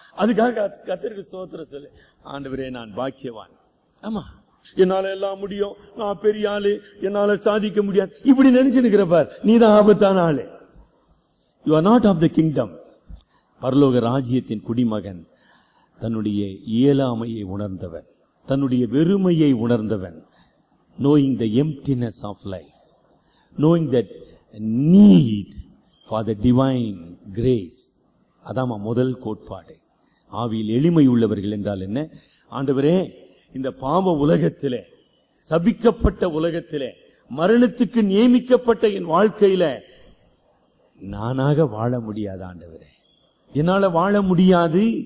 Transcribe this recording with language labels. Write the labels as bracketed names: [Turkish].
[Tamil] அதுக்காக கர்த்தருக்கு ஸ்தோத்திரம் சொல்லு. ஆண்டவரே நான் பாக்கியவான், ஆமா என்னால எல்லாம் முடியும், நான் பெரிய ஆளு, என்னால சாதிக்க முடியாது, இப்படி நினைச்சுன்னு பார், நீதான் ஆபத்தான ஆளு. [English] You are not of the kingdom. [Tamil] பரலோக ராஜ்யத்தின் குடிமகன் தன்னுடைய இயலாமையை உணர்ந்தவன், தன்னுடைய வெறுமையை உணர்ந்தவன். [English] knowing the emptiness of life, knowing that need for the divine grace. [Tamil] அதாமா முதல் கோட்பாடு. ஆவியில் எளிமை உள்ளவர்கள் என்றால் என்ன? ஆண்டவரே, இந்த பாவ உலகத்திலே, சபிக்கப்பட்ட உலகத்திலே, மரணத்துக்கு நியமிக்கப்பட்ட என் வாழ்க்கையில நானாக வாழ முடியாது ஆண்டவரே, என்னால வாழ முடியாது.